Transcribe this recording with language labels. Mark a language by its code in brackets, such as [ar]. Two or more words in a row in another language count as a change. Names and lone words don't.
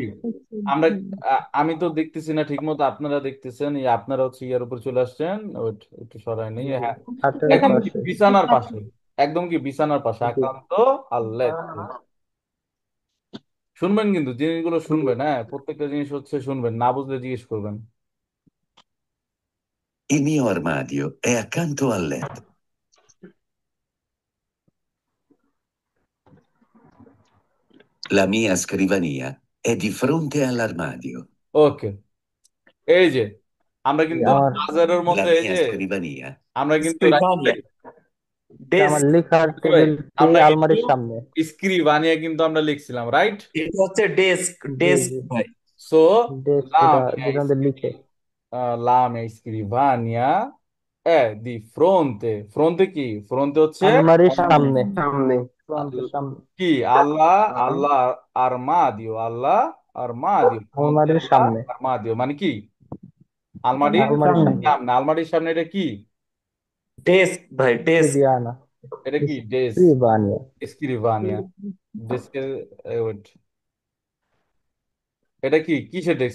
[bn] কি আমরা, আমি তো দেখতেছি না ঠিক মতো, আপনারা দেখতেছেন, আপনারা হচ্ছে ইয়ার উপর চলে আসছেন, ওইট একটু সরাই নেই, হ্যাঁ, খাটের একদম কি পাশে বিছানার পাশে, একদম কি বিছানার পাশে, জি [it] accanto al letto. [bn] শুনবেন কিন্তু জিনিসগুলো শুনবেন, হ্যাঁ, প্রত্যেকটা জিনিস হচ্ছে শুনবেন, না বুঝলে জিজ্ঞেস করবেন। [it] Il mio armadio è accanto al letto. La mia scrivania è di fronte all'armadio. [bn] ওকে, এই যে আমরা কিন্তু আমার বাজারের La মধ্যে, এই mia যে scrivania আমরা কিন্তু স্ক্রিবানিয়া আমার ডেস্ক লেখার ভাই, টেবিলটি আমরা কিন্তু আলমারির সামনে স্ক্রিবানিয়া কিন্তু আমরা লিখছিলাম, রাইট? এটা হচ্ছে ডেস্ক জি ডেস্ক জি ভাই সো ডেস্ক la এটা mia যেটা আমাদের লিখে [it] la mia scrivania è di fronte, fronte কি? [bn] fronte হচ্ছে আলমারির আলমারি, সামনে সামনে ফ্রন্টের সামনে কি আল্লাহ, [it] alla armadio, alla armadio, fronte [bn] আলমারির আল্লাহ সামনে armadio মানে কি? আলমারির আলমারির সামনে সামনে, আলমারির সামনে, এটা কি? ডেস্ক ভাই ডেস্ক স্ক্রিবিয়ানা এটা কি? ডেস্ক, স্ক্রিবানিয়া স্ক্রিবানিয়া, ডেস্কের, ওয়েট, এটা কি কিসের ডেস্ক?